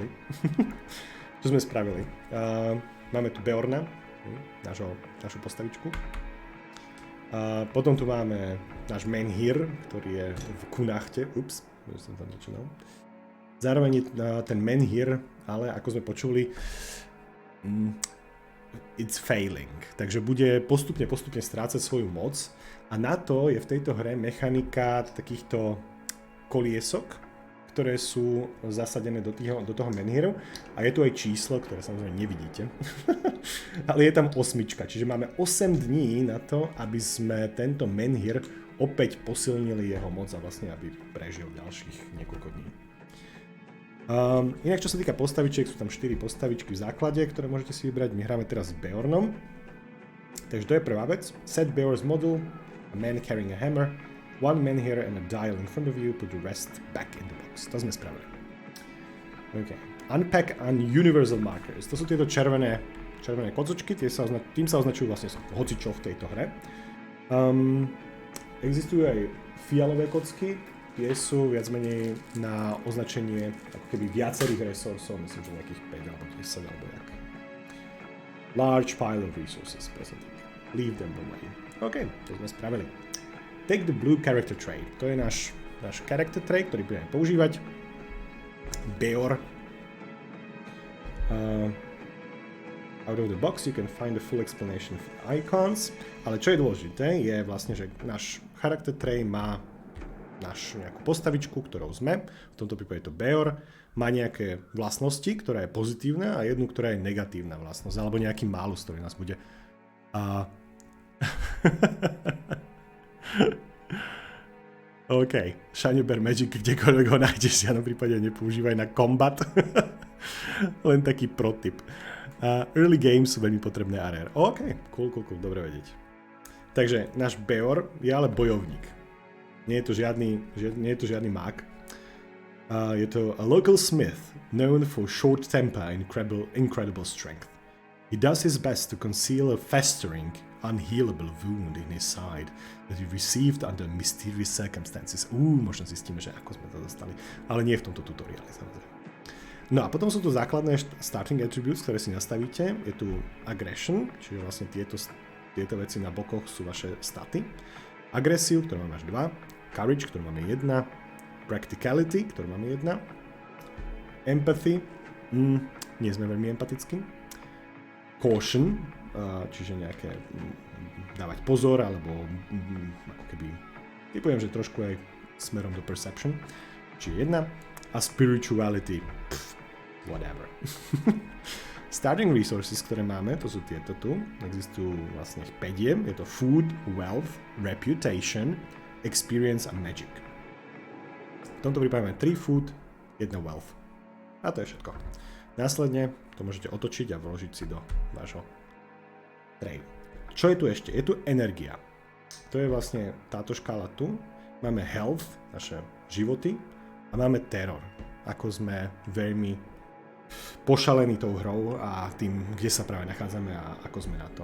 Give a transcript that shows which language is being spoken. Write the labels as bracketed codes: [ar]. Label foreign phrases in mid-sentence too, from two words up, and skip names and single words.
[sk] Čo sme spravili? Máme tu Beorna, našu postavičku. Potom tu máme náš menhir, ktorý je v kunachte. Ups, už som tam niečo dal. Zároveň je ten menhir, ale ako sme počuli, [en] it's failing, [sk] takže bude postupne strácať svoju moc a na to je v tejto hre mechanika takýchto koliesok, ktoré sú zasadené do toho menhiru a je tu aj číslo, ktoré samozrejme nevidíte, ale je tam 8, čiže máme 8 dní na to, aby sme tento menhir opäť posilnili jeho moc a vlastne aby prežil ďalších niekoľko dní. Inak čo sa týka postavičiek, sú tam 4 postavičky v základe, ktoré môžete si vybrať. My hráme teraz s Beornom. Takže to je prvá vec. [en] Set Beor's model, a man carrying a hammer, one man here and a dial in front of you, put the rest back in the box. [sk] To sme spravili. OK. [en] Unpack universal markers. [sk] To sú tieto červené kocočky, tým sa označujú vlastne hocičo v tejto hre. Existujú aj fialové kocky. Tie sú viac menej na označenie ako keby viacerých resursov, myslím, že nejakých 5 alebo 10 alebo jak. [en] Large pile of resources presently. Leave them away. OK, [sk] to sme spravili. [en] Take the blue character trait. [sk] To je náš [en] character trait, [sk] ktorý budeme používať. Beor. [en] Out of the box you can find the full explanation of the icons. [sk] Ale čo je dôležité, je vlastne, že náš [en] character trait [sk] má našu nejakú postavičku, ktorou sme, v tomto prípade je to Beor, má nejaké vlastnosti, ktorá je pozitívna a jednu, ktorá je negatívna vlastnosť, alebo nejaký málus, ktorý nás bude... [en] OK, shiny bear magic, [sk] kdekoľvek ho nájdeš, v žiadnom prípade nepoužívaj na combat, len taký protip. [en] Early games [sk] sú veľmi potrebné a rare. [en] OK, cool, [sk] dobre vedieť. Takže náš Beor je ale bojovník. Nie je to žiadny mák. Je to [en] a local smith, known for short temper and incredible strength. He does his best to conceal a festering, unhealable wound in his side that he received under mysterious circumstances. [sk] Možno zistíme, že ako sme to dostali, ale nie v tomto tutoriále, samozrejme. No a potom sú tu základné [en] starting attributes, [sk] ktoré si nastavíte. Je tu aggression, čiže vlastne tieto veci na bokoch sú vaše staty. Agresiu, ktorú máme až 2. Courage, ktorú máme 1, Practicality, ktorú máme 1, Empathy, nie sme veľmi empatickí, caution, čiže nejaké dávať pozor, alebo ako keby, typujem, že trošku aj smerom do perception, čiže 1. [en] A spirituality, whatever. Starting resources, [sk] ktoré máme, to sú tieto tu, existujú vlastne 5, je to [en] food, wealth, reputation, experience [sk] a magic. V tomto prípade máme 3 food, 1 wealth. A to je všetko. Následne to môžete otočiť a vložiť si do vášho trade. Čo je tu ešte? Je tu energia. To je vlastne táto škála tu. Máme health, naše životy, a máme terror. Ako sme veľmi pošalení tou hrou a tým, kde sa práve nachádzame a ako sme na tom.